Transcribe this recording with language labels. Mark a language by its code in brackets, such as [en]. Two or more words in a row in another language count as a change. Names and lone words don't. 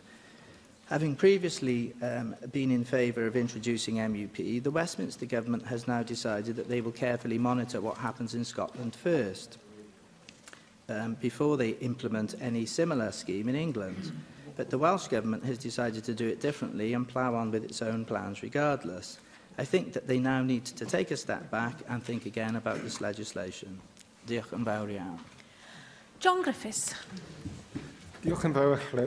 [en] Having previously been in favour of introducing MUP, the Westminster Government has now decided that they will carefully monitor what happens in Scotland first, before they implement any similar scheme in England. But the Welsh Government has decided to do it differently and plough on with its own plans regardless. I think that they now need to take a step back and think again about this legislation. [cy] Diolch yn fawr iawn. John Griffiths. Diolch yn fawr,